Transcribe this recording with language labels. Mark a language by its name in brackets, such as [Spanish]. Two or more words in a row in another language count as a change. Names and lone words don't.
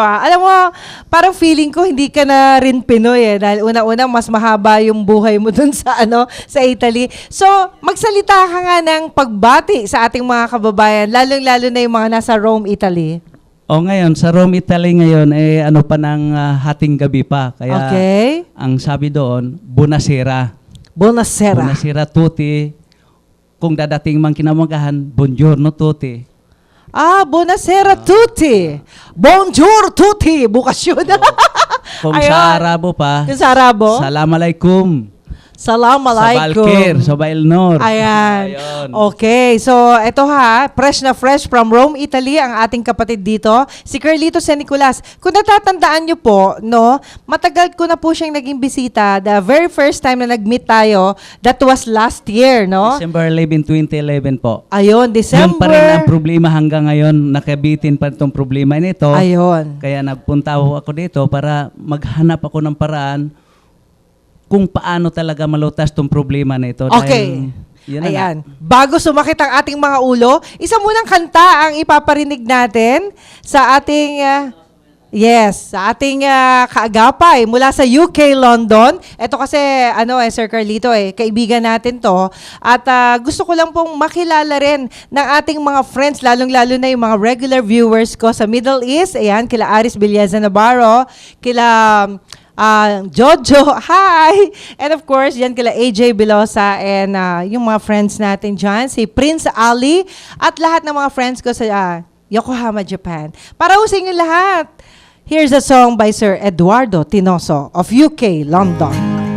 [Filipino] Alam mo, parang feeling ko hindi ka na rin Pinoy dahil una-una mas mahaba yung buhay mo dun sa sa Italy. So, magsalita ka nga ng pagbati sa ating mga kababayan, lalong-lalo na yung mga nasa Rome, Italy. O ngayon, sa Rome, Italy ngayon, ano pa ng hating gabi pa. Kaya ang sabi doon, Buonasera. Buonasera. [Italian] Buonasera tutti. [Filipino] Kung dadating mang kinamagahan, [Italian] buongiorno tutti. Buonasera tutti. Bonjour tutti. [Filipino] Bukas yun. Kung sa Arabo pa, Kung sa Arabo, Assalamualaikum. Assalamualaikum. Sa Balkir, sa Bailnor. Ayan. Ayun. Okay. So, eto fresh na fresh from Rome, Italy, ang ating kapatid dito, si Carlitos Seniculas. Kung natatandaan nyo po, no, matagal ko na po siyang naging bisita. [English] The very first time [Filipino] na nag-meet tayo, [English] that was last year, no? [Filipino] December 11, 2011 po. Ayun, Yun pa rin ang December. problema hanggang ngayon. Nakabitin pa itong problema nito. Ayun. Kaya nagpunta ako dito para maghanap ako ng paraan kung paano talaga malutas itong problema na ito. Okay. Dahil, Ayan. Bago sumakit ang ating mga ulo, isa munang kanta ang ipaparinig natin sa ating sa ating kaagapay mula sa UK, London. Ito kasi, Sir Carlito, kaibigan natin to. At gusto ko lang pong makilala rin ng ating mga friends, lalong-lalo na yung mga [English] regular viewers [Filipino] ko sa Middle East. Ayan, kila Aris Villeza Navarro, kila Jojo, hi! [English] And of course, [Filipino] yan kila AJ Bilosa and yung mga friends natin dyan, si Prince Ali at lahat ng mga friends ko sa Yokohama, Japan. Para sa inyo lahat, [English] here's a song by Sir Eduardo Tinoso of UK, London.